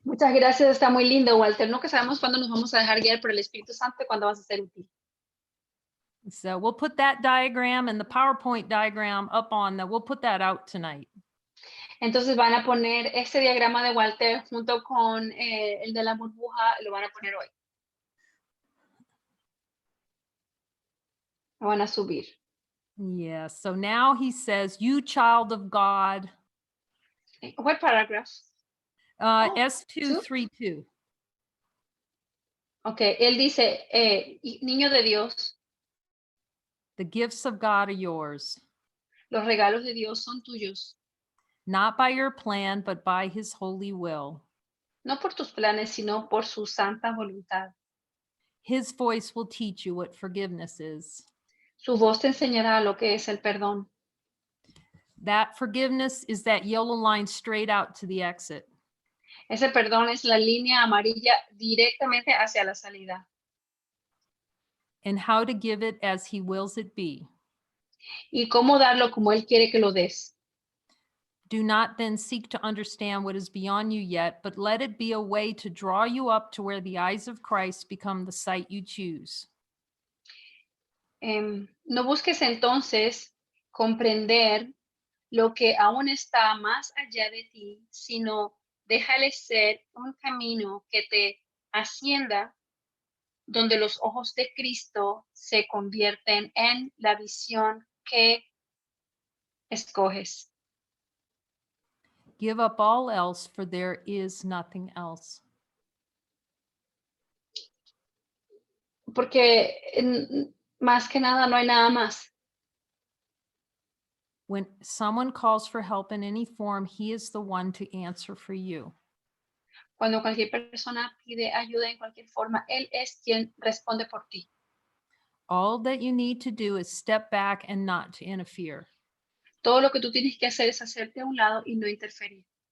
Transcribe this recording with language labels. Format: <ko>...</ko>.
<es>Muchas gracias, está muy lindo, Walter. Nunca sabemos cuándo nos vamos a dejar guiar por el Espíritu Santo y cuándo vas a ser útil.</es> <en>So we'll put that diagram and the PowerPoint diagram up on we'll put that out tonight.</en> <es>Entonces van a poner este diagrama de Walter junto con el de la burbuja, lo van a poner hoy. van a subir.</es> <en>Yeah. So now he says, you child of God, What paragraph? Oh, S232.</en> <es>Ok, él dice, niño de Dios,</es> <en>The gifts of God are yours,</en> <es>los regalos de Dios son tuyos,</es> <en>not by your plan, but by his holy will.</en> <es>no por tus planes, sino por su santa voluntad.</es> <en>His voice will teach you what forgiveness is.</en> <es>Su voz te enseñará lo que es el perdón.</es> <en>That forgiveness is that yellow line straight out to the exit.</en> <es>Ese perdón es la línea amarilla directamente hacia la salida.</es> <en>And how to give it as he wills it be.</en> <es>Y cómo darlo como Él quiere que lo des.</es> <en>Do not then seek to understand what is beyond you yet, but let it be a way to draw you up to where the eyes of Christ become the sight you choose.</en> <es>No busques entonces comprender lo que aún está más allá de ti, sino déjale ser un camino que te ascienda donde los ojos de Cristo se convierten en la visión que escoges.</es> <en>Give up all else, for there is nothing else.</en> <es>Porque más que nada no hay nada más.</es> <en>When someone calls for help in any form, he is the one to answer for you.</en> <es>Cuando cualquier persona pide ayuda en cualquier forma, Él es quien responde por ti.</es> <en>All that you need to do is step back and not to interfere.</en> <es>Todo lo que tú tienes que hacer es hacerte a un lado y no interferir.</es>